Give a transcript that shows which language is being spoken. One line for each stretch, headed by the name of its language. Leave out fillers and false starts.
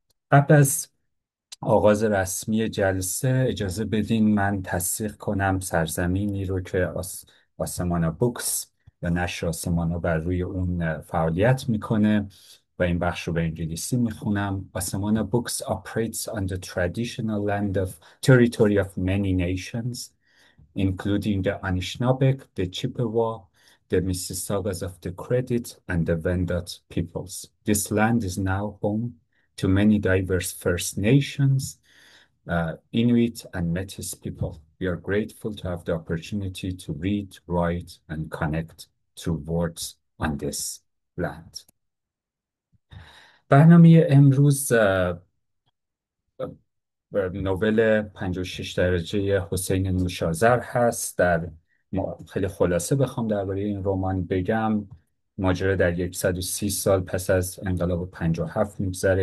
Persian: قبل از آغاز رسمی جلسه اجازه بدین من تصدیق کنم سرزمینی رو که آسمانا بوکس یا نشر آسمانا بر روی اون فعالیت میکنه و این بخش رو به انگلیسی میخونم.
English: آسمانا books operates on the traditional land of territory of many nations, including the Anishinaabe, the Chippewa, the Mississaugas of the Credit, and the Wendat peoples. This land is now home to many diverse First Nations, Inuit, and Métis people. We are grateful to have the opportunity to read, write, and connect through words on this land.
Persian: برنامه امروز نوول 56 درجه حسین نوشازر هست. خیلی خلاصه بخوام درباره این رمان بگم، ماجرا در 130 سال پس از انقلاب 57 میگذره.